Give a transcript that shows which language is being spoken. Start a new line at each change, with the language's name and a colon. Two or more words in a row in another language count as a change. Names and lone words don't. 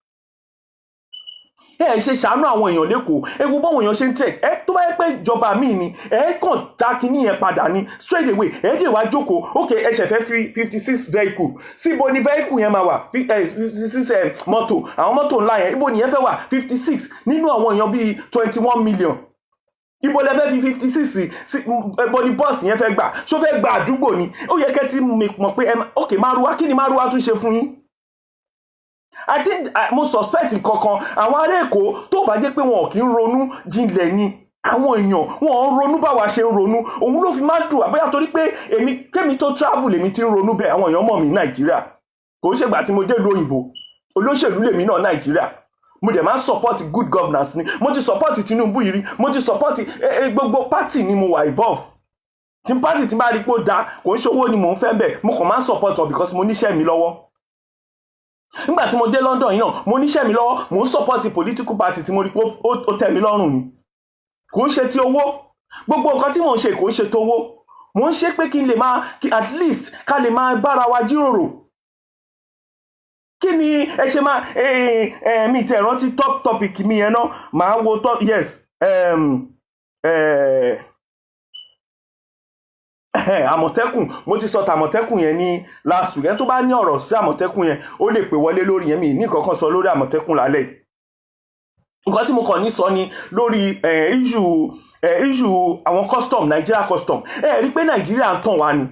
Yoruba: Ṣe ṣàánú àwọn èèyàn lẹ́kọ̀ọ́, ewu báwọn èèyàn ṣe ń tẹ̀, tó bá yẹ pé ìjọba míì ni, kàn já kinní yẹn padà ní
English: straight away,
Yoruba: dè wá jókòó, ok ẹ ṣẹ̀ fẹ́ fi 56 vehicle, síbo ni vehicle yẹn máa wà, 56 mọ́tò, àwọn mọ́tò ńlá yẹn, ibo nìyẹn fẹ́ wà 56 nínú àwọn èèyàn bíi 21 million. Ibo lẹ fẹ́ fi 56 sí, ibo ni bọ́ọ̀sì yẹn fẹ́ gbà, ṣó fẹ́ gba àdúgbò ni? Ó yẹ kẹ́ ti mọ̀ pé ok Márúwá, kí ni Márúwá tún ṣe fún yín?
English: I think
Yoruba: mo suspect kankan àwọn ará Èkó tó bá jẹ́ pé wọn ò kí ń ronú jinlẹ̀ ni, àwọn èèyàn wọn ń ronú báwa ṣe ń ronú, òun ló fi máa dùn àbẹ́yà torí pé kémi tó travel èmi ti ń ronú bẹ́ẹ̀, àwọn èèyàn mọ̀ mí Nàìjíríà, kò ń ṣègbà tí mo dé ìlú òyìnbó, olóṣèlú lèmi náà Nàìjíríà, mo dẹ̀ máa ń support
English: good governance
Yoruba: ni, mo ti support Tinubu yìí rí, mo ti support gbogbo party ni mo wà involve. Tí party tí bá rí pé ó dáa, kò ń ṣowó ni mò ń fẹ́ bẹ̀, mo kàn máa ń support wọn because mo níṣẹ́ mi lọ́wọ́. Nígbà tí mo dé London yìí náà, mo níṣẹ́ mi lọ́wọ́, mo ń support
English: political party
Yoruba: tí mo rí pé ó tẹ́ mi lọ́rùn ni, kò ń ṣe ti owó, gbogbo nǹkan tí mò ń ṣe kò ń ṣe tówó, mò ń ṣe pé kí n lè máa,
English: at least
Yoruba: ká lè máa bára wa jíròrò. Kí ni ẹ ṣe máa mi tẹ̀ rántí
English: top topic
Yoruba: mi yẹn náà, màá wo top, yes, Àmọ̀tẹ́kùn, mo ti sọ tàmọ̀tẹ́kùn yẹn ní
English: last week,
Yoruba: ẹni tó bá ní ọ̀rọ̀ sí Àmọ̀tẹ́kùn yẹn ó lè pè wọlé lórí yẹn, mi ní kankan sọ lórí Àmọ̀tẹ́kùn lálẹ́. Nǹkan tí mo kàn ní sọ ni lórí issue àwọn custom, Nigeria custom, rí pé Nàìjíríà ń tàn wá ni.